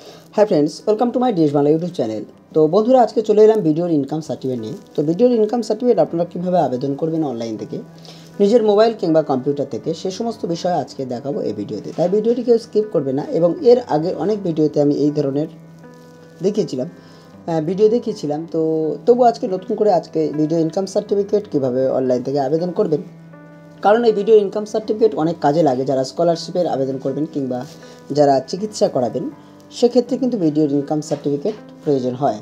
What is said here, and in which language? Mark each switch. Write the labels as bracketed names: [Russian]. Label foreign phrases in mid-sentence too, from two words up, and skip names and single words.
[English] Hi friends welcome to my Dish Bangla YouTube channel. [Bangla] তো বন্ধুরা আজ কে চলে এলাম ভিডিওর [English] income certificate [Bangla] নিয়ে। তো ভিডিওর [English] income certificate [Bangla] আপনারা কিভাবে আবেদন করবেন অনলাইন থেকে নিজের মোবাইল কিংবা কম্পিউটার থেকে সেই সমস্ত বিষয় আজকে দেখাবো এই ভিডিওতে। তাই ভিডিওটি কেউ স্কিপ করবে না এবং এর আগে অনেক ভিডিওতে আমি এই ধরনের দেখিয়েছিলাম তো তবু আজকে নতুন করে আজকে [English] video income certificate [Bangla] কিভাবে অনলাইন থেকে আবেদন করবেন, কারণ এই [English] video income certificate [Bangla] অনেক কাজে লাগে যারা স্কলারশিপের আবেদন করবেন কিংবা যারা চিকিৎসা করাবেন সেক্ষেত্রে কিন্তু [English] video income certificate [Bangla] প্রয়োজন হয়।